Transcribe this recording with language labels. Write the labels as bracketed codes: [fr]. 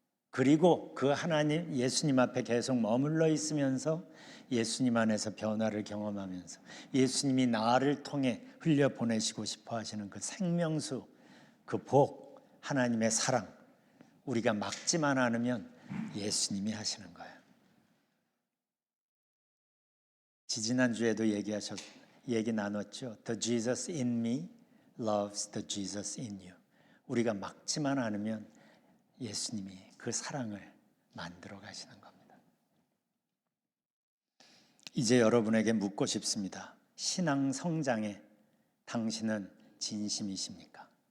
[ko] 그리고 그 하나님, 예수님 앞에 계속 머물러 있으면서 예수님 안에서 변화를 경험하면서 예수님이 나를 통해 흘려보내시고 싶어 하시는 그 생명수, 그 복, 하나님의 사랑, 우리가 막지만 않으면 예수님이 하시는 거예요. 지지난주에도 얘기 나눴죠. [en] The Jesus in me loves the Jesus in you. [ko] 우리가 막지만 않으면 예수님이 그 사랑을 만들어 가시는 겁니다. 이제 여러분에게 묻고 싶습니다. 신앙 성장에 당신은 진심이십니까?